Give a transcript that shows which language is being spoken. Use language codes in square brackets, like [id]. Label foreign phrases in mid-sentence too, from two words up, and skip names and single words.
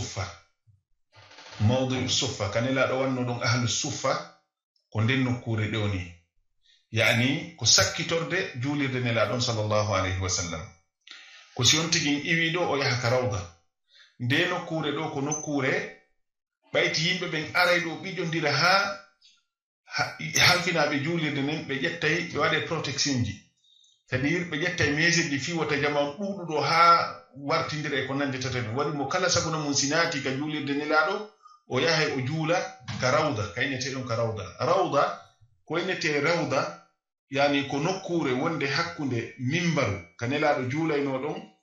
[ff] suffa kanelaɗo wanno ɗon ahlu suffa ko nden nokkure ɗo ni yani ko sakkitorde juulirde nelaɗon [ar] sallallahu alayhi wa sallam [ff] ko si on tigin iwi ɗo o yaha ka rawda nde nokkure ɗo ko nokkure ɓayti yimɓe ɓen aray ɗo ɓiƴondira ha halfinaɓe juulirde nden ɓe ƴettay ɓe waɗe protection ji [fr] c'est-à-dire [ff] ɓe ƴettay mesure ji fiwata jamanu ɗuɗuɗo ha wartindira e ko nande tata ɗum waɗi mo kala saguna mum sinati ka juulirde nelaɗo o yahay o juula ka rawda kaynete ɗon ka rawda ko innete rawda yani ko nokkure wonde hakkunde mimbaru ka nelaɗo juulayno ɗon